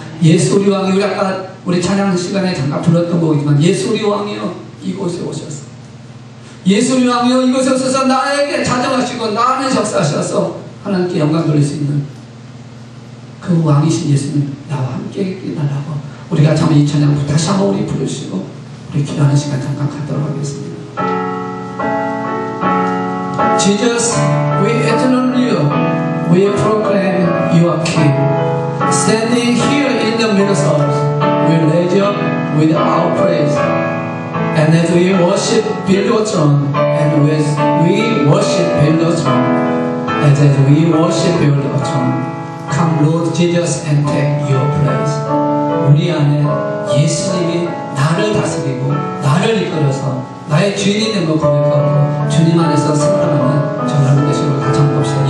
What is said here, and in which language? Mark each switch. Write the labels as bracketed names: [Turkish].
[Korean] 예수 우리 왕이, 우리 아까 우리 찬양 시간에 잠깐 불렀던 곡이지만 예수 우리 왕이여 이곳에 오셔서, 예수 우리 왕이여 이곳에 오셔서 나에게 자정하시고 나 안에 역사하셔서 하나님께 영광 돌릴 수 있는 그 왕이신 예수님 나와 함께 있게 달라고 우리가 참 이 찬양 다시 한번 우리 부르시고 우리 기도하는 시간 잠깐 갖도록 하겠습니다. [English] Jesus, we acknowledge you. We proclaim you are King. Standing here in the midst of us, we raise you with our praise. And as we worship, build your throne. And as we worship, build your throne. And as we worship, build your throne. Come, Lord Jesus, and take your place. [Korean] 우리 안에 예수님이 나를 다스리고 나를 이끌어서 나의 주인이 된 것 고백하고 주님 안에서 생활하는 저 여러분 되시고 같이 한번 봅시다.